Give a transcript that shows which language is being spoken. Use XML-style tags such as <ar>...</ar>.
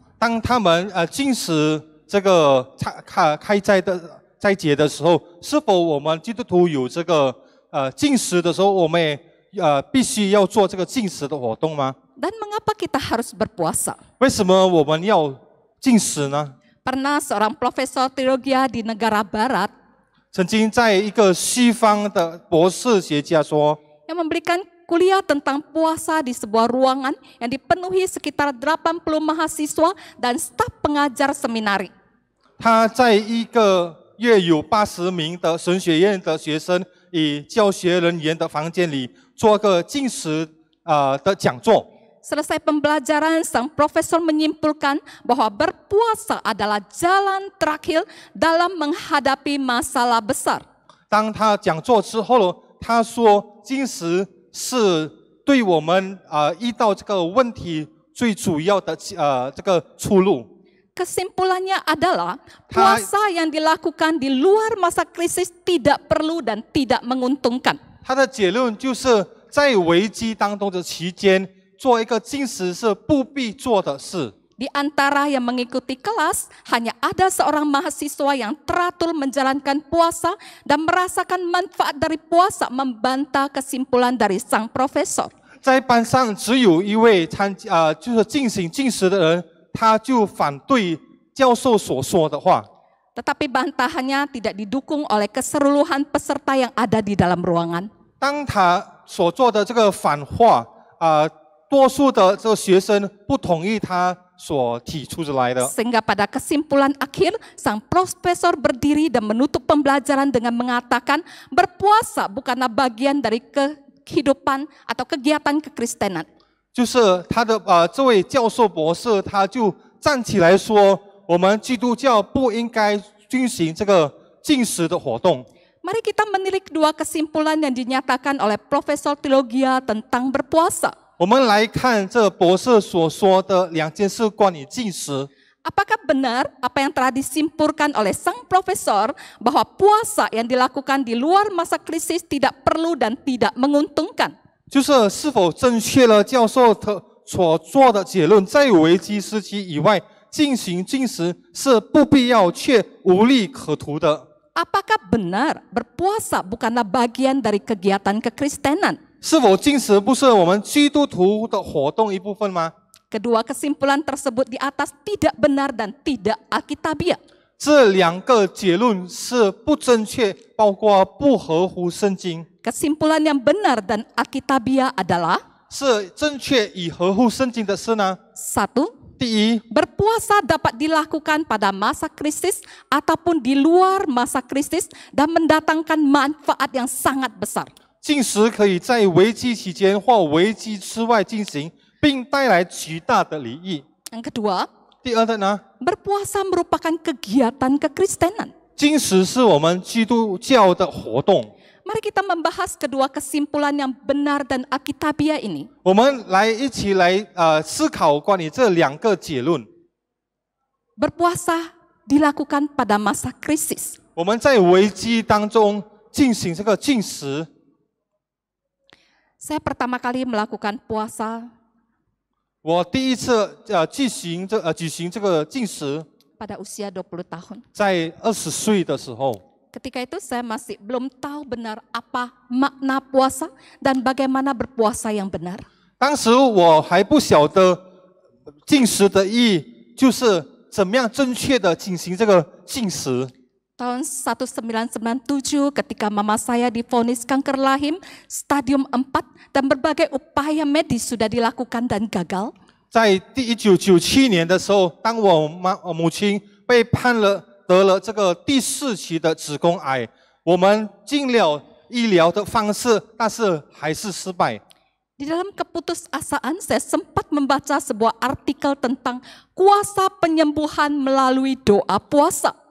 <zh>当他们禁食这个开斋的斋节的时候，是否我们基督徒有这个禁食的时候，我们也必须要做这个禁食的活动吗？</zh> <id>Dan mengapa kita harus berpuasa?</id> <zh>为什么我们要禁食呢？</zh> <id>Pernah seorang profesor teologi di negara barat</id> <zh>曾经在一个西方的博士学家说，</zh> <id>yang memberikan kuliah tentang puasa di sebuah ruangan yang dipenuhi sekitar 80 mahasiswa dan staf pengajar seminari.</id> <zh>他在一个约有80名的神学院的学生以教学人员的房间里做个禁食的讲座。</zh> <id>Selesai pembelajaran, sang profesor menyimpulkan bahwa berpuasa adalah jalan terakhir dalam menghadapi masalah besar.</id> <zh>当他讲座之后，他说禁食是对我们遇到这个问题最主要的这个出路。</zh> <id>Kesimpulannya adalah puasa yang dilakukan di luar masa krisis tidak perlu dan tidak menguntungkan.</id> <zh>他的结论就是在危机当中的期间，做一个禁食是不必做的事。</zh> <id>Di antara yang mengikuti kelas, hanya ada seorang mahasiswa yang teratur menjalankan puasa dan merasakan manfaat dari puasa membantah kesimpulan dari sang profesor.</id> <zh>在班上只有一位就是进行禁食的人，他就反对教授所说的话。</zh> <id>Tetapi bantahannya tidak didukung oleh keseluruhan peserta yang ada di dalam ruangan.</id> <zh>当他所做的这个反话，多数的这个学生不同意他所提出来的。</zh> <id>Sehingga pada kesimpulan akhir, sang profesor berdiri dan menutup pembelajaran dengan mengatakan berpuasa bukanlah bagian dari kehidupan atau kegiatan kekristenan.</id> <zh>就是他的这位教授博士，他就站起来说，我们基督教不应该进行这个禁食的活动。</zh> <id>Mari kita menilik dua kesimpulan yang dinyatakan oleh Profesor Teologi tentang berpuasa.</id> <zh>我们来看这博士所说的两件事关于禁食。</zh> <id>Apakah benar apa yang telah disimpulkan oleh sang profesor bahwa puasa yang dilakukan di luar masa krisis tidak perlu dan tidak menguntungkan?</id> <zh>就是是否正确了教授所做的结论，在危机时期以外进行禁食是不必要却无利可图的。</zh> <id>Apakah benar berpuasa bukanlah bagian dari kegiatan kekristenan?</id> <zh>是否禁食不是我们基督徒的活动一部分吗？</zh> <id>Kedua kesimpulan tersebut di atas tidak benar dan tidak alkitabiah.</id> <zh>这两个结论是不正确，包括不合乎圣经。</zh> <id>Kesimpulan yang benar dan alkitabiah adalah</id> <zh>是正确与合乎圣经的事呢？</zh> <id>satu,</id> <zh>第一，</zh> <id>berpuasa dapat dilakukan pada masa krisis ataupun di luar masa krisis dan mendatangkan manfaat yang sangat besar.</id> <zh>禁食可以在危机期间或危机之外进行，并带来巨大的利益。</zh> <id>Yang kedua,</id> <zh>第二的呢，</zh> <id>berpuasa merupakan kegiatan kekristenan.</id> <zh>禁食是我们基督教的活动。</zh> <id>Mari kita membahas kedua kesimpulan yang benar dan alkitabiah ini.</id> <zh>我们一起来思考关于这两个结论。</zh> <id>Berpuasa dilakukan pada masa krisis.</id> <zh>我们在危机当中进行这个禁食。</zh> <id>Saya pertama kali melakukan puasa</id> <zh>我第一次举行这个禁食，</zh> <id>pada usia 20 tahun.</id> <zh>在20岁的时候。</zh> <id>Ketika itu saya masih belum tahu benar apa makna puasa dan bagaimana berpuasa yang benar.</id> <zh>当时我还不晓得禁食的意义，就是怎么样正确的进行这个禁食。</zh> <id>Tahun 1997 ketika mama saya divonis kanker rahim stadium 4 dan berbagai upaya medis sudah dilakukan dan gagal.</id> <zh>在1997年的时候，当我母亲被得了这个第4期的子宫癌，我们尽了医疗的方式，但是还是失败。</zh> <id>Di dalam keputusasaan saya sempat membaca sebuah artikel tentang kuasa penyembuhan melalui doa puasa.</id>